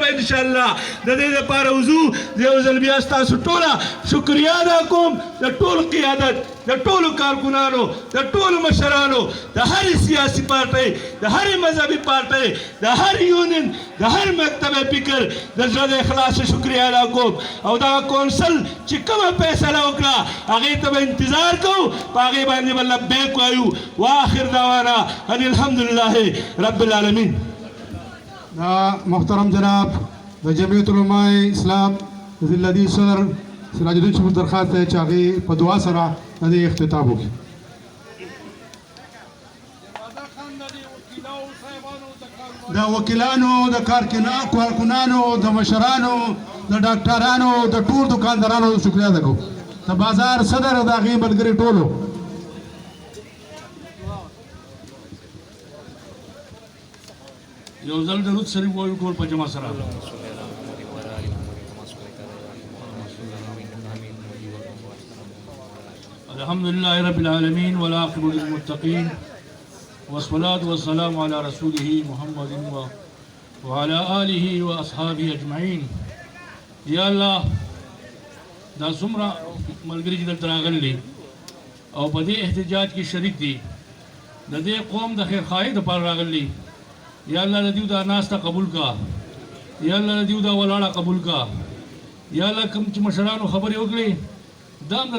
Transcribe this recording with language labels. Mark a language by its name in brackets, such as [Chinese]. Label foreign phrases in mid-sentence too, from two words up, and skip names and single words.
[Pashto] به انشاءالله د دې دپاره وځو یو ځل بیا ستاسو ټوله شکریه ادا کوم د ټول قیادت د ټولو کارکنانو د ټولو مشرانو د هرې سیاسي پارټۍ د هرې مذهبي پارټۍ د هر یونین د هر مکتب فکر د زړه د اخلاص شکریه ادا کوم او دغه کونسل چې کومه فیصله وکړه هغې ته به انتظار کوو په هغې باندې به لبیک وایو [Arabic] واخر دعوانا ان الحمدلله رب العالمین. [Pashto] محترم جناب د جمعیت علماء اسلام د ذلدي صدر سراج الدین صاحب درخواست دی چې هغې په دعا سره د دې اختتام وکړي. د وکیلانو د کارکنانو د مشرانو د ډاکټرانو د ټول دکاندارانو شکریه ادا کوم د بازار صدر د هغې ملګري ټولو یو ځل درود شریف وایو ټول په جمع سره. [Arabic] الحمد لله رب العالمين والعاقبة للمتقين والصلاة والسلام على رسوله محمد وعلى آله وأصحابه أجمعين. [Pashto] یا الله دا څومره ملګري چې دلته راغلي او په دې احتجاج کې شریک دي د دې قوم د خیرخواهۍ دپاره راغلي یا الله د دیو دا ناسته قبول کا یا الله د دیو دا ولاړه قبول کا یا الله کوم چې مشرانو خبرې وکړي دا هم د